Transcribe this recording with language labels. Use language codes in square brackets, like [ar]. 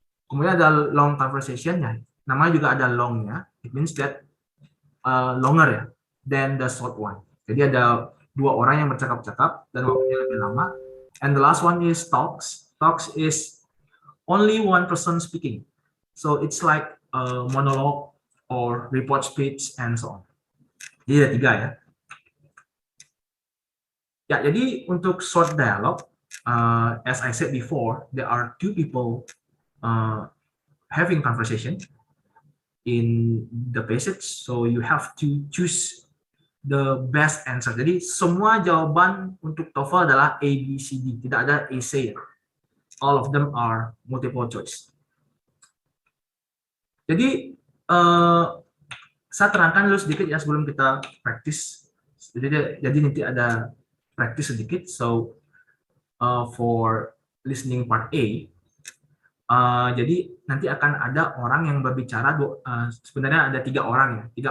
[id] Kemudian ada long conversation ya. Namanya juga ada long-nya. [en] It means that longer ya than the short one. [id] Jadi ada 2 orang yang bercakap-cakap dan waktunya lebih lama. [en] And the last one is talks. Talks is only one person speaking. So it's like a monologue or report speech and so on. [id] Jadi ada 3 ya. Ya, jadi untuk [en] short dialogue, as I said before, there are 2 people having conversation in the passage, so you have to choose the best answer. [id] Jadi semua jawaban untuk TOEFL adalah A, B, C, D, tidak ada essay. [en] All of them are multiple choice. [id] Jadi saya terangkan dulu sedikit ya sebelum kita praktis. Jadi nanti ada praktis sedikit. [en] So for listening part A, [id] jadi nanti akan ada orang yang berbicara, sebenarnya ada 3 orang ya.